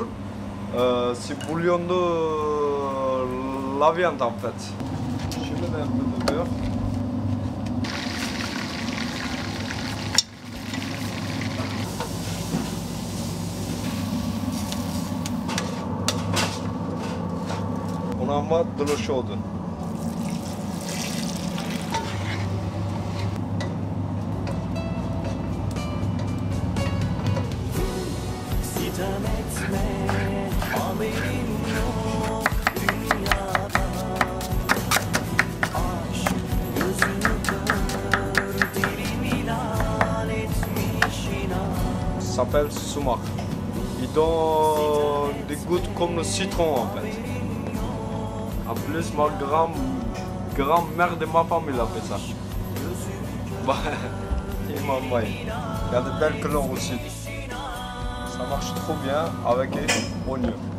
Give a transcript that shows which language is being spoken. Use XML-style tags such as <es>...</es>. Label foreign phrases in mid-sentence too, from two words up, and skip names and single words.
<fr>C'est bouillon de la viande en fait. Je mets un peu de beurre. On en met de l'eau chaude.</fr> <tr>Sitem etme, haberim yok dünyadan. Aşk gözüm kör, dilimi lal etmiş inan.</tr> <fr>Ça s'appelle sumac. Il donne des gouttes comme le citron en fait. En plus, ma grand-mère de ma famille a fait ça. Bah, et ma mère. Il y a de belles couleurs aussi. Ça marche trop bien avec les oignons.</fr>